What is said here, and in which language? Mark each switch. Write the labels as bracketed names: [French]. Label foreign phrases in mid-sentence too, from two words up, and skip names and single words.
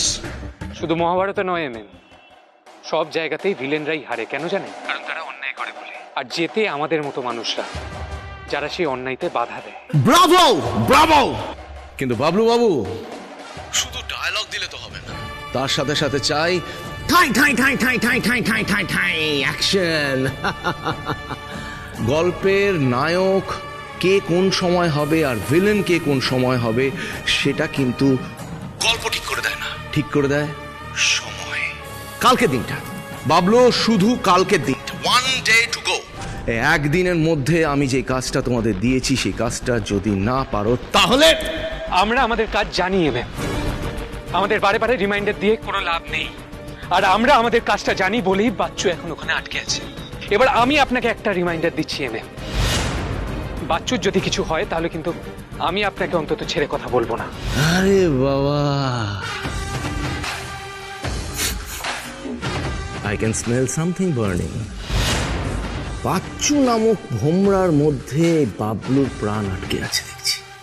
[Bangla] শুধু মহাভারতে নয় এমএন, সব জায়গাতেই ভিলেনরাই হারে। কেন জানেন? কারণ তারা অন্যায় করে বলে, আর যেতে আমাদের মতো মানুষরা যারা সেই অন্যায়তে বাধা দেয়। ব্রাভো, ব্রাভো। কিন্তু বাবলু বাবু, শুধু ডায়লগ দিলে তো হবে না, তার সাথে সাথে চাই ঠাই ঠাই ঠাই ঠাই ঠাই ঠাই ঠাই ঠাই ঠাই অ্যাকশন। গল্পের নায়ক কে কোন সময় হবে আর ভিলেন কে কোন সময় হবে সেটা কিন্তু গল্প ঠিক করে দেয় না, ঠিক করে দেয় সময়। কালকে দিনটা বাবলু, শুধু কালকে দিনটা, [English] 1 day to go। [Bangla] একদিনের মধ্যে আমি যে কাজটা তোমাদের দিয়েছি সেই কাজটা যদি না পারো তাহলে আমরা আমাদের কাজ জানি ম্যাম, আমাদের বারে বারে রিমাইন্ডার দিয়ে কোনো লাভ নেই। আর আমরা আমাদের কাজটা জানি বলেই বাচ্চু এখন ওখানে আটকে আছে। এবার আমি আপনাকে একটা রিমাইন্ডার দিচ্ছি ম্যাম, বাচ্চুর যদি কিছু হয় তাহলে কিন্তু আমি আপনাকে অন্তত ছেড়ে কথা বলবো না। আরে বাবা, [English] I can smell something burning. [Bangla] বাচ্চু নামক ভোমরার মধ্যে বাবলুর প্রাণ আটকে আছে দেখছি।